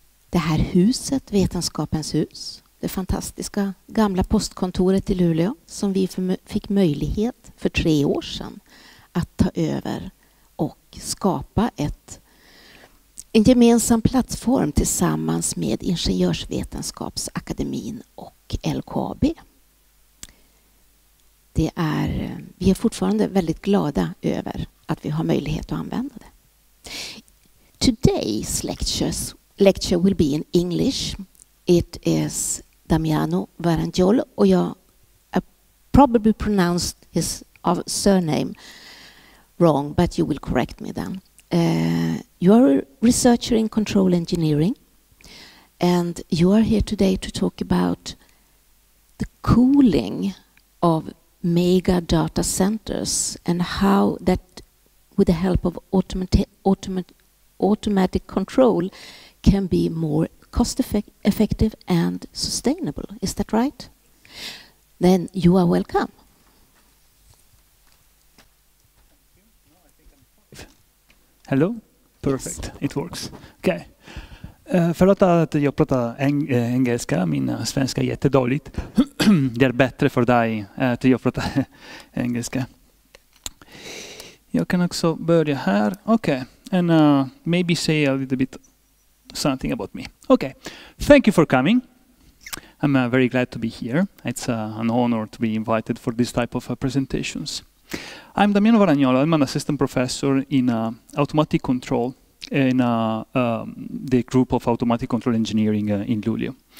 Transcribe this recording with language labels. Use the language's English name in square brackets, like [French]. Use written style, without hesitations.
[Swedish] Det här huset, Vetenskapens hus, det fantastiska gamla postkontoret i Luleå som vi fick möjlighet för 3 år sedan att ta över och skapa en gemensam plattform tillsammans med Ingenjörsvetenskapsakademin och LKAB. Vi är fortfarande väldigt glada över att vi har möjlighet att använda det. [English] Today's lecture will be in English. It is Damiano Varagnolo, [Swedish] och [English] I probably pronounced his surname wrong, but you will correct me then. You are a researcher in control engineering, and you are here today to talk about the cooling of mega data centers and how that, with the help of automatic control, can be more cost-effective and sustainable. Is that right? Then you are welcome. Hello? Perfect. Yes. It works. Okay. [Swedish] Förlåt att jag pratar engelska. Min svenska är jättedåligt. Det är bättre för dig att jag pratar engelska. Jag kan också börja här. Okay. [English] And maybe say a little bit something about me. Okay. Thank you for coming. I'm very glad to be here. It's an honor to be invited for this type of presentations. I'm Damiano Varagnolo. I'm an assistant professor in automatic control in the group of automatic control engineering in Luleå.